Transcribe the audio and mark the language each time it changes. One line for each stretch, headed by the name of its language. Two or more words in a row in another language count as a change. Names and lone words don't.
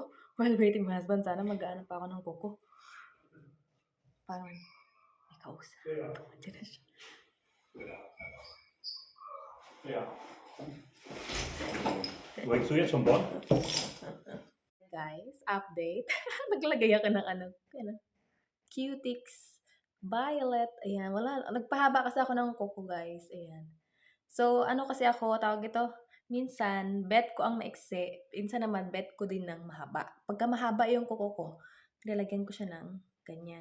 English: While waiting my husband,
Filipino: sana mag-aano pa ako ng kuko. Parang may kausap. Diyan na siya.
German: Ja. Wolltest du jetzt schon Bonn?
English: Guys, update.
Filipino: Naglagay ako ng ano, Cutix Violet. Ayan, wala. Nagpahaba kasi ako ng kuko, guys. Ayan. So, ano kasi ako, tawag ito, minsan, bet ko ang maiksi. Minsan naman, bet ko din ng mahaba. Pagka mahaba yung kuko ko, nilalagyan ko siya ng ganyan.